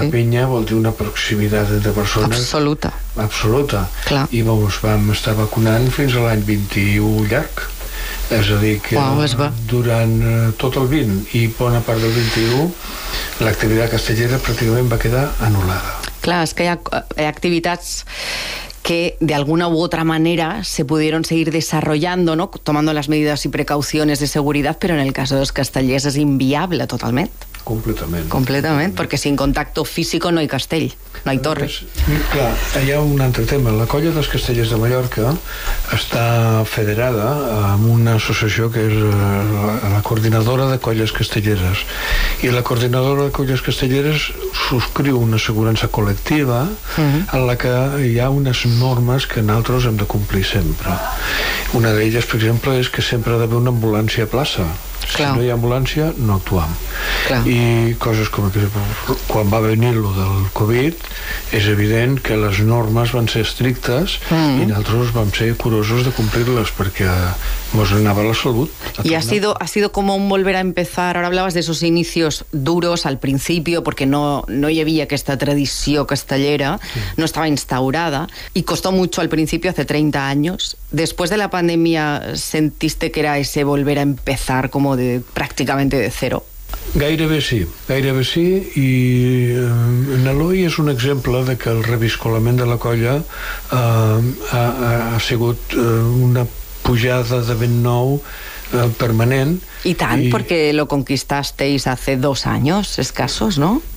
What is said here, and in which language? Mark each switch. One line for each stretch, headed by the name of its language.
Catalan: La pinya vol dir una proximitat entre persones absoluta. Absoluta. Clar. I doncs, vam estar vacunant fins a l'any 21 llarg. És a dir, que durant tot el 20 i bona part del 21, l'activitat castellera pràcticament va quedar anul·lada.
Spanish: Clar, és que hi ha activitats que de alguna u otra manera se pudieron seguir desarrollando, ¿no?, tomando las medidas y precauciones de seguridad, pero en el caso de los castellers es inviable totalmente. Completamente. Porque sin contacto físico no hay castell, no hay torre.
Catalan: Clar, hi ha un altre tema. La colla dels castellers de Mallorca està federada amb una associació que és la coordinadora de colles castelleres. I la coordinadora de colles castelleres subscriu una assegurança col·lectiva en la que hi ha unes normes que nosaltres hem de complir sempre. Una d'elles, per exemple, és que sempre ha d'haver una ambulància a plaça. Si clar. No hi ha ambulància, no actuem. Clar. I coses com, quan va venir lo del Covid, és evident que les normes van ser estrictes i nosaltres vam ser curosos de complir-les perquè mos anava la salut.
Spanish: I ha sido como un volver a empezar. Ahora hablabas de esos inicios duros al principio porque
Catalan: no hi havia aquesta tradició castellera,
Spanish: sí.
Catalan: No estava instaurada i
Spanish: costó mucho al principio hace 30 años. Después de la pandemia, ¿sentiste que era ese volver a empezar como de prácticamente de cero?
Catalan: Gairebé sí, i Eloi és un exemple de que el reviscolament de la colla ha sigut una pujada de vent nou permanent. I tant, perquè
Spanish: lo conquistasteis hace
Catalan: 2 anys escassos, no?